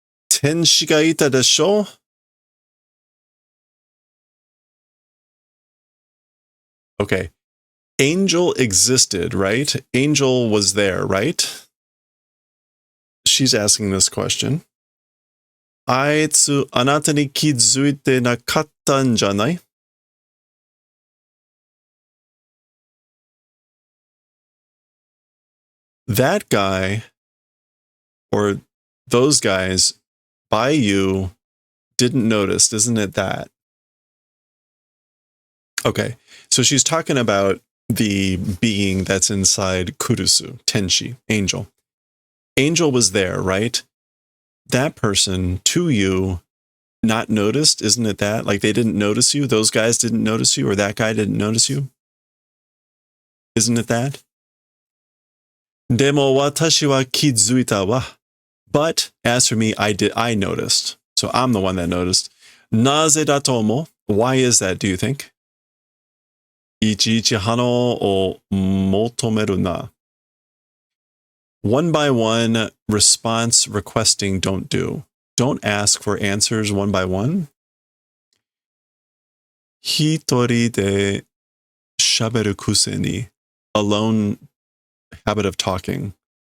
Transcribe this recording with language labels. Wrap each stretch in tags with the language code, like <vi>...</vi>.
<ja>Tenshi ga ita desho?</ja> <en>Okay. Angel existed, right? Angel was there, right? She's asking this question.</en> <ja>あいつ、あなたに気づいてなかったんじゃない?</ja> <en>That guy, or those guys, by you, didn't notice, isn't it that? Okay, so she's talking about the being that's inside Kurusu, Tenshi, Angel. Angel was there, right? That person, to you, not noticed, isn't it that? Like they didn't notice you, those guys didn't notice you, or that guy didn't notice you? Isn't it that?</en> <ja>でも私は気づいたわ.</ja> <en>But as for me, I noticed. So I'm the one that noticed.</en> <ja>なぜだと思う?</ja> <en>Why is that, do you think?</en> <ja>いちいち反応を求めるな.</ja> <en>One by one, response requesting don't do. Don't ask for answers one by one.</en> <ja>一人で喋る癖に</ja> <en>alone habit of talking.</en>